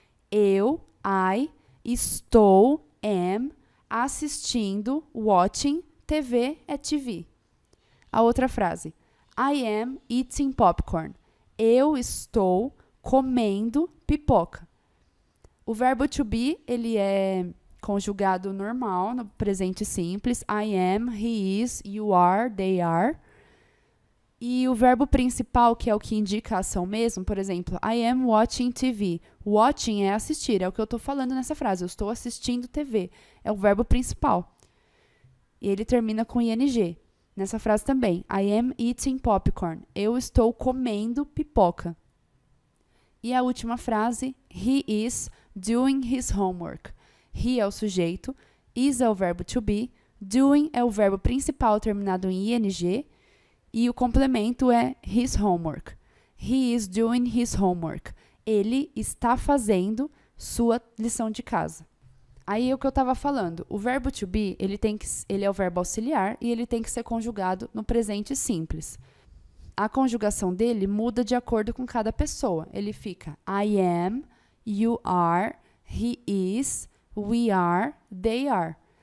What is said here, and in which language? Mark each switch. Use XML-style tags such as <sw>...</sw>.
<pt>Eu,</pt> <en>I,</en> <pt>estou,</pt> <en>am,</en> <pt>assistindo,</pt> <en>watching,</en> <pt>TV é TV. A outra frase.</pt> <en>I am eating popcorn.</en> <pt>Eu estou comendo pipoca. O verbo to be, ele é conjugado normal, no presente simples.</pt> <en>I am, he is, you are, they are.</en> <pt>E o verbo principal, que é o que indica a ação mesmo, por exemplo,</pt> <en>I am watching TV.</en> <pt>Watching é assistir, é o que eu estou falando nessa frase. Eu estou assistindo TV. É o verbo principal. E ele termina com ing. Nessa frase também,</pt> <en>I am eating popcorn.</en> <pt>Eu estou comendo pipoca. E a última frase,</pt> <en>he is doing his homework.</en> <pt>He é o sujeito, is é o verbo to be, doing é o verbo principal terminado em ing, e o complemento é</pt> <en>his homework. He is doing his homework.</en> <pt>Ele está fazendo sua lição de casa. Aí é o que eu estava falando. O verbo to be, ele é o verbo auxiliar e ele tem que ser conjugado no presente simples. A conjugação dele muda de acordo com cada pessoa. Ele fica</pt> <en>I am, you are, he is, we are, they are.</en>